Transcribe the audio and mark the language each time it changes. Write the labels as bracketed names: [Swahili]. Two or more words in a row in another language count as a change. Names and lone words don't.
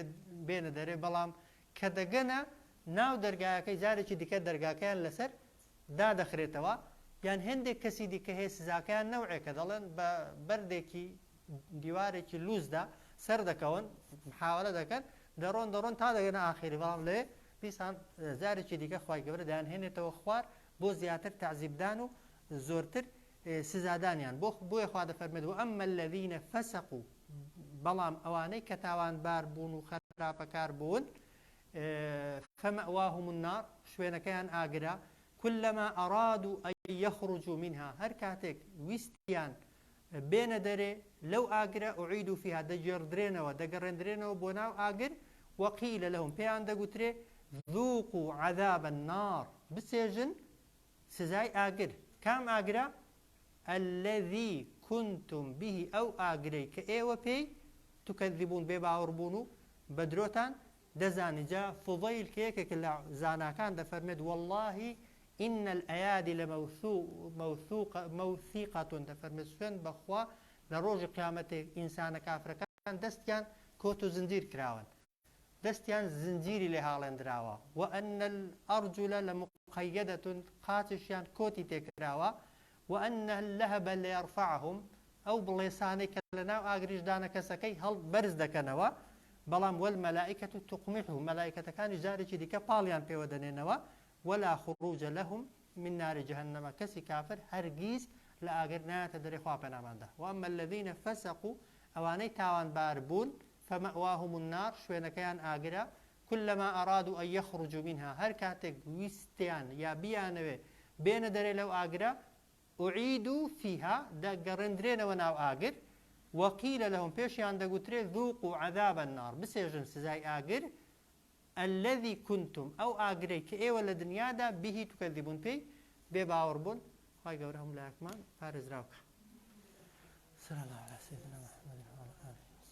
[Central Kurdish] بێنە دەرێ، بەڵام کە دەگەنە ناو دەرگایەکەی جارێکی دیکە دەرگاکەیان لەسەر دادەخرێتەوە، یان هێندێک کەسی دیکە هەیە سزاکەیان نەوعێکە، دەڵێن بە بەردێکی دیوارێکی لوزدا سەر دەکەون محاولە دەکەن، دەڕۆن تا دەگەنە ئاخری، بەڵام لێ دیسان جارێکی دیکە خوای گەورە دەیانهێنێتەوە خوار بۆ زیاتر تەعزیبدان و زۆرتر سزادانیان. بۆیە خوا دەفەرمێت [Arabic] وأما الذين فسقوا، [Central Kurdish] بەڵام ئەوانەی کە تاوانبار بوون و خراپەکار بوون، [Arabic] فمأواهم النار، [Central Kurdish] شوێنەکەیان ئاگرە. [Arabic] كلما أرادوا أن يخرجوا منها، [Central Kurdish] هەر کاتێک ویستیان بێنە دەرێ لەو ئاگرە، [Arabic] ئوعیدوا فيها، [Central Kurdish] دەجێڕدرێنەوە دەگەڕێندرێنەوە بۆ ناو ئاگر، [Arabic] وقیل لهم، [Central Kurdish] پێیان دەگوترێ [Arabic] ذوقوا عذاب النار، [Central Kurdish] بچێژن سزای ئاگر. کام ئاگرە؟ [Arabic] الذي كنتم به، [Central Kurdish] ئەو ئاگرەی کە ئێوە پێی تکەذبون، بێ باوەڕ بوون و بە درۆتان دەزانی. جا فوضەیل کە یەکێک لە زاناکان دەفەرمێت [Arabic] والله إن الأيادي لموثوقة، [Central Kurdish] دەفەرمێت سوێن بەخوا لە ڕۆژی قیامەتێک ئینسانە کافرەکان دەستیان کۆت و زنجیر کراون، دەستیان زنجیری لێ هاڵێنراوە، [Arabic] وأن الأرجل لمقيدة، [Central Kurdish] قاچشیان کۆتی تێکراوە، [Arabic] وأن اللهب ليرفعهم، [Central Kurdish] ئەو بڵێسانەی کە لەناو ئاگریشدانە کەسەکەی هەڵ بەرز دەکەنەوە، بەڵام [Arabic] والمەلائکەة تقمحه، [Central Kurdish] مەلائکەتەکانی جارێکی دیکە پاڵیان پێوە دەنێنەوە، [Arabic] ولا خروج لهم من نار جهنم، [Central Kurdish] کەسی کافر هەرگیز لە ئاگر نایەتە دەرێ، خوا پەناماندا. [Arabic] وأما الذين فسقوا، [Central Kurdish] ئەوانەی تاوانبار بوون، [Arabic] فمأواهم النار [Central Kurdish] شوێنەکەیان ئاگرە [Arabic] كلما أرادوا أن يخرجوا منها [Central Kurdish] هەر کاتێک ویستیان یا بیانەوێ بێنە دەرێ لەو ئاگرە [Arabic] أعيدوا فيها [Central Kurdish] دەگەڕێندرێنەوە ناو ئاگر [Arabic] وقيل لهم [Central Kurdish] پێشیان دەگوترێ [Arabic] ذوقوا عذاب النار [Central Kurdish] بسێژن سزای ئاگر [Arabic] الذي كنتم [Central Kurdish] أو آگرەی کە ئێوە لە دنیادا [Arabic] به تكذبون [Central Kurdish] پێی بێباوەڕ بوون خی گەورە هەموو لایەکمان پارێزراوکە [Arabic] صلى الله على سيدنا محمد وعلى آله